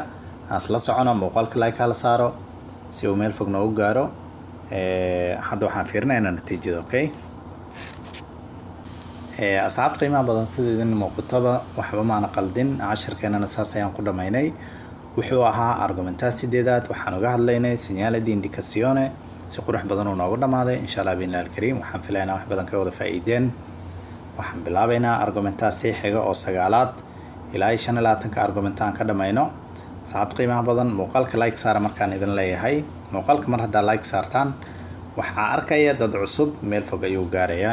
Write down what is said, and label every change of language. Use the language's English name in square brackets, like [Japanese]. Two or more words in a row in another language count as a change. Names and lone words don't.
[Somali] aan la socono muuqaalka like la saaro si uu meel fog noogu gaaro. hadda waxaan fiirinaynaa natiijada. Ok. asxaab qiimaha badan sida idin muuqataba waxba maana qaldin. casharkeenana saas ayaan ku dhamaynay. wuxuu ahaa argomentaha 8aad waxaan uga hadlaynay [Italian] segnali di indicazione [Somali] si qurux badan oo noogu dhamaaday. [Arabic] إن شاء الله بالله الكريم [Somali] waxaan filaynaa wax badan ka wada faa'iideen. waxaan bilaabaynaa argomentaha si xiga oo 9aad ilaa 25 ka argomentaan ka dhamayno. asxaab qiimaha badan muuqaalka like saara markaan idin leeyahay. muuqaalka mar hadda like saartaan waxaa arkaya dad cusub meel fog ayuu gaarayaa.